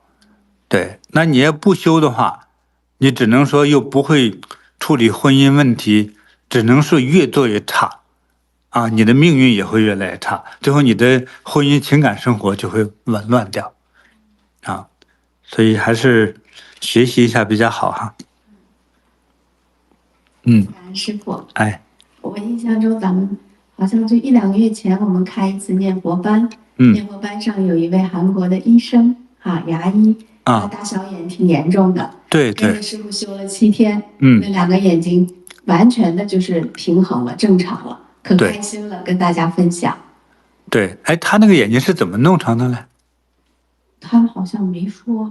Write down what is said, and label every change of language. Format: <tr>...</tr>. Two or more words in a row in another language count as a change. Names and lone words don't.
<zh>對，那你要不修的話，你只能說又不會處理婚姻問題，只能說越做越差啊，你的命運也會越來越差，最後你的婚姻情感生活就會紊亂掉啊，所以還是學習一下比較好哈。感恩師父。我印象中咱們好像就1、2個月前我們開一次念佛班，念佛班上有一位韓國的醫生牙醫，他大小眼挺嚴重的，對，跟着師父修了7天，那2個眼睛完全的就是平衡了，正常了，可開心了，跟大家分享。对，他那個眼睛是怎麼弄成的呢？他好像沒說，</zh>